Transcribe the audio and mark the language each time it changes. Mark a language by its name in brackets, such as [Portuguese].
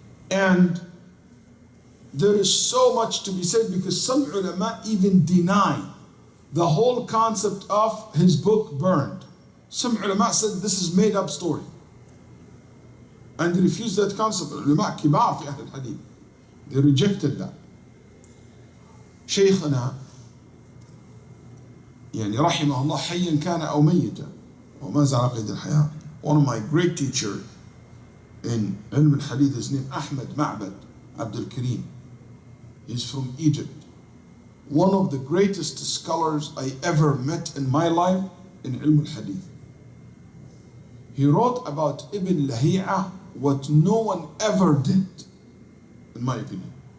[English] And there is so much to be said because some ulama even deny the whole concept of his book burned. Some ulama said this is made up story. And they refused that concept. [Arabic] Ulama kibar fi ahl al-hadith. [English] They rejected that. [Arabic] شيخنا يعني رحمه الله حيا كان أو ميتا وما زال على قيد الحياة. [English] One of my great teachers in علم الحديث, his name Ahmed Ma'bad Abdul Karim. He's from Egypt. One of the greatest scholars I ever met in my life in ilm al-hadith. He wrote about Ibn Lahi'a what no one ever did, in my opinion.